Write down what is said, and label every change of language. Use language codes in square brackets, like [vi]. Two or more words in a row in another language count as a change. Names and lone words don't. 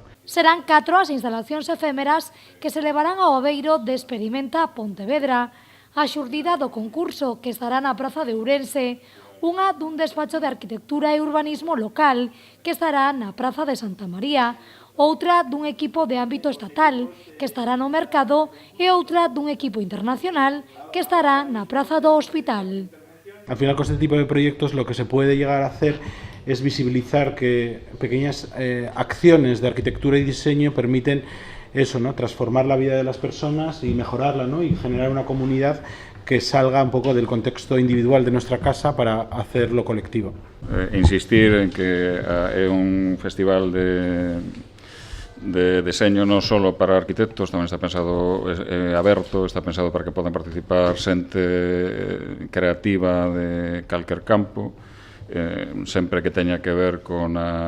[gl] Serán 4 as instalacións efémeras que se levarán ao abeiro de Experimenta Pontevedra, a xurdida do concurso que estará na Praza de Ourense, unha dun despacho de arquitectura e urbanismo local que estará na Praza de Santa María, outra dun equipo de ámbito estatal que estará no Mercado e outra dun equipo internacional que estará na Praza do Hospital. [es] Al final, con este tipo de proyectos lo que se puede llegar a hacer es visibilizar que pequeñas acciones de arquitectura y diseño permiten eso, ¿no? Transformar la vida de las personas y mejorarla, ¿no? Y generar una comunidad que salga un poco del contexto individual de nuestra casa para hacerlo colectivo. [gl] Insistir en que é un festival de deseño non só para arquitectos, tamén está pensado aberto, está pensado para que podan participar xente creativa de calquer campo, sempre que teña que ver con